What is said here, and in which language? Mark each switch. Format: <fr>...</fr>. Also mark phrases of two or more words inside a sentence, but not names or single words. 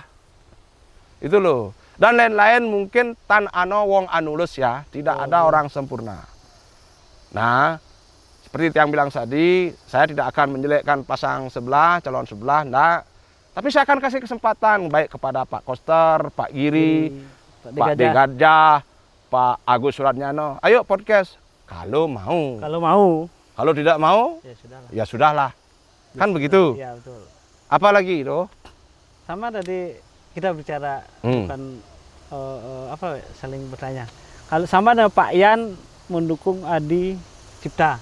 <id>Itu loh. Dan lain-lain mungkin</id> <ban>tan ano wong anulus</ban> <id>ya, tidak ada orang sempurna. Nah, seperti yang bilang tadi, saya tidak akan menjelekkan pasang sebelah, calon sebelah, enggak. Tapi saya akan kasih kesempatan baik kepada Pak Koster, Pak Giri, Pak De Gajah, Pak Agus Suratnyano. Ayo podcast. Kalau mau. Kalau tidak mau, ya sudahlah. Kan begitu. Iya, betul. Apalagi itu? Sama tadi kita bicara bukan saling bertanya. Kalau sama dengan Pak Yan mendukung Adi Cipta.</id>